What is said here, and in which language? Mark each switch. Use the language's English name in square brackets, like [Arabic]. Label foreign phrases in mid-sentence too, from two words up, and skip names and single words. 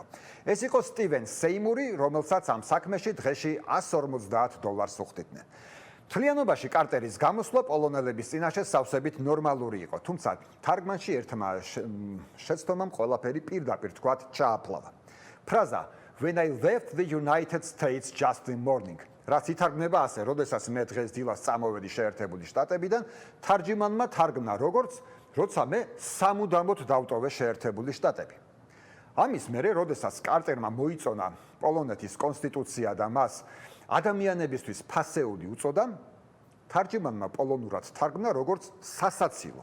[Georgian] ეს იყო სტივენ სეიმური, რომელსაც ამ საქმეში დღეში $150 უხდიდნენ. მთლიანობაში კარტერის გამოსვლა პოლონელების წინაშე სავსებით ნორმალური იყო, თუმცა თარგმანში ერთმა შეცდომამ ყველაფერი პირდაპირ თქვათ ჩააფლავა. ფრაზა [English] "When I left the United States just in morning" [Georgian] რაც ითარგმნება ასე, როდესაც მე დღეს დილას წამოვედი შეერთებული შტატებიდან, თარჯიმანმა თარგმნა როგორც როცა მე სამუდამოდ დავტოვე შეერთებული შტატები. ამის მერე, როდესაც კარტერმა მოიწონა პოლონეთის კონსტიტუცია და მას ადამიანებისთვის ფასეული უწოდა, თარჯიმანმა პოლონურად თარგმნა როგორც სასაცილო.